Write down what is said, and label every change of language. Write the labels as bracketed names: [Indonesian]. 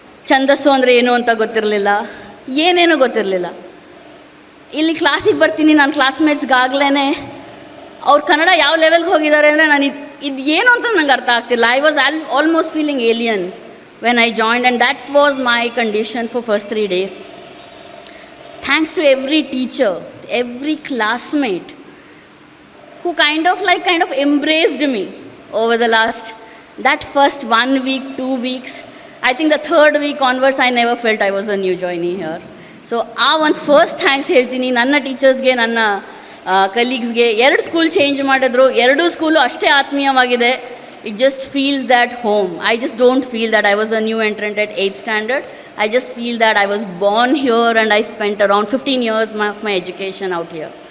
[Kannada] ಛಂದಸ್ಸು ಅಂದರೆ ಏನು ಅಂತ ಗೊತ್ತಿರಲಿಲ್ಲ, ಏನೇನೂ ಗೊತ್ತಿರಲಿಲ್ಲ. ಇಲ್ಲಿ ಕ್ಲಾಸಿಗೆ ಬರ್ತೀನಿ, ನಾನು ಕ್ಲಾಸ್ಮೇಟ್ಸ್ಗಾಗಲೇ ಅವ್ರು ಕನ್ನಡ ಯಾವ ಲೆವೆಲ್ಗೆ ಹೋಗಿದ್ದಾರೆ ಅಂದರೆ ನಾನು ಇದು ಏನು ಅಂತ ನಂಗೆ ಅರ್ಥ ಆಗ್ತಿಲ್ಲ. [English] I was almost feeling alien when I joined, and that was my condition for first 3 days. Thanks to every teacher, every classmate who kind of embraced me over the last, that first 1 week, 2 weeks. I think the 3rd week onwards I never felt I was a new joinee here. [Kannada] So ಆ ಒಂದು first thanks ಹೇಳ್ತೀನಿ ನನ್ನ ಟೀಚರ್ಸ್ಗೆ, ನನ್ನ ಕಲೀಗ್ಸ್ಗೆ. 2 school change ಮಾಡಿದ್ರು, 2 school ಅಷ್ಟೇ ಆತ್ಮೀಯವಾಗಿದೆ. [English] It just feels that home. I just don't feel that I was a new entrant at 8th standard. I just feel that I was born here and I spent around 15 years of my education out here.